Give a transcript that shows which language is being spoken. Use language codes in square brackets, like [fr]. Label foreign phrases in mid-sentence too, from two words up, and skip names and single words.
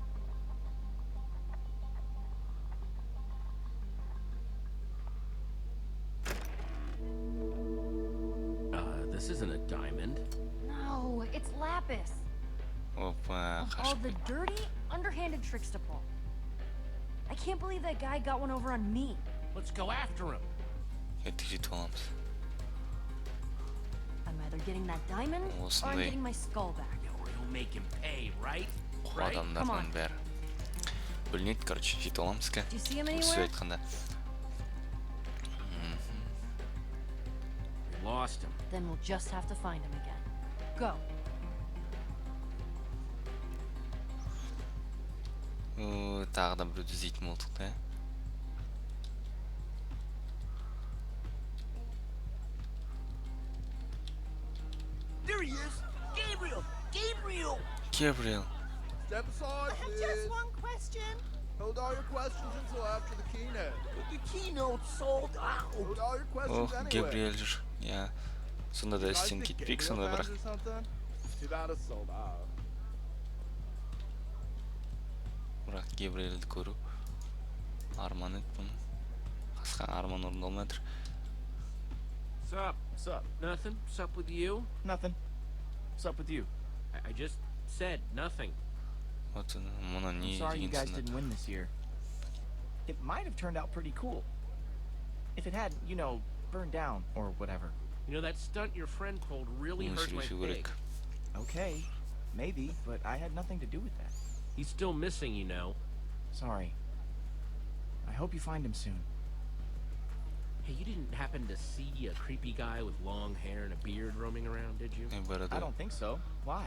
[en] This isn't a diamond. No, it's lapis. [kk] Опа, [en] All [kk] қашып. [en] the dirty, underhanded tricks to pull. I can't believe that guy got one over on me. Let's go after him. [kk] Кеттік жетіп аламыз. [en] I'm either getting that diamond or I'm [kk] Осындай [en] getting my skull back. Or he'll make him pay, right? right? [kk] адамдардың бәрі бөлінеді, короче, жетіп аламыз ка. [en] Do you see him [kk] Сөз [en] anywhere? [kk] айтқанда. [en] We lost him. Then we'll just have to find him again. Go. [kk] Тағы да біреуді іздейтін болдық та. [en] There he is! Gabriel! Gabriel! Gabriel. Step aside, I have please. just one question. Hold all your questions until after the keynote. But the keynote sold out. Hold all your Ох, questions anyway. [kk] Gabriel жүр. Я. Сонда да [en] You guys [kk] істен [en] think [kk] кетпек, [en] Gabriel [kk] сонда [en] fans [kk] бірақ. [en] or something? Too bad it's sold out. [kk] Бірақ Gabrielді көру арман еді бұның. Қасқан арман орындалмай жатыр. [en] Sup? Sup? Nothing? Sup with you? Nothing. What's up with you? I just said nothing. [kk] Вот мұны не [en] Sorry you guys [kk] дегенсің [en] didn't win this year. It might have turned out pretty cool. If it hadn't, you know, burned down or whatever. You know, that stunt your friend pulled really [kk] Мұны [en] hurt my [kk] сөйлесу [en] pig. [kk] керек. [en] Okay, maybe, but I had nothing to do with that. He's still missing, you know. Sorry. I hope you find him soon. Hey, you didn't happen to see a creepy guy with long hair and a beard roaming around, did you? I don't think so. Why?